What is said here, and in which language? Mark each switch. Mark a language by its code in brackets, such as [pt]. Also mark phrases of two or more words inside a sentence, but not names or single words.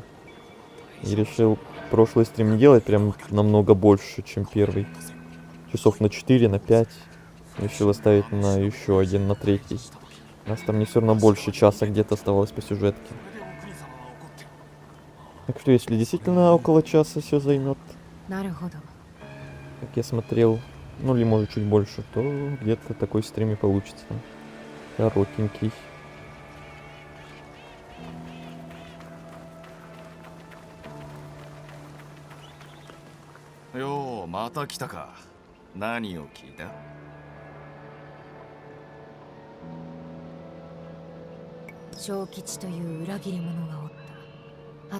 [ru] И решил прошлый стрим не делать прям намного больше, чем первый. Часов на 4, на 5. Решил оставить на еще один, на третий. У нас там не все равно больше часа где-то оставалось по сюжетке. Так что если действительно около часа все займет, [ja] なるほど。 [ru] как я смотрел, ну или может чуть больше, то где-то такой стрим и получится. Коротенький. [ja] ようまた来たか。何を聞いた？小吉という裏切り者がおった。